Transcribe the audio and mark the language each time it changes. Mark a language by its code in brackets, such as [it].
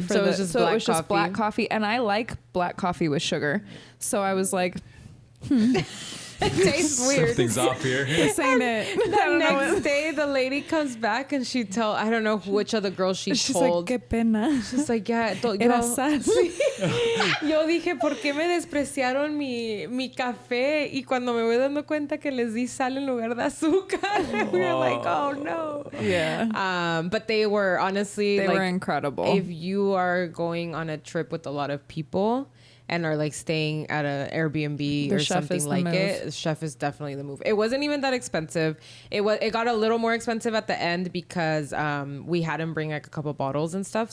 [en] So it was just black coffee, and I like black coffee with sugar, so I was like. It tastes weird. Something's off here. This ain't it. The next day, the lady comes back and I don't know which of the girls she's told. [es] Like, qué pena. [en] She's like, yeah. [es] Era sal. Yo dije, ¿por qué me despreciaron mi café? Y cuando me voy dando cuenta que les di sal en lugar de azúcar, [en] we were like, oh no. Yeah. But they were honestly, they were incredible. If you are going on a trip with a lot of people and are like staying at an Airbnb or something like it, the chef is definitely the move. It wasn't even that expensive. It got a little more expensive at the end because we had him bring like a couple bottles and stuff.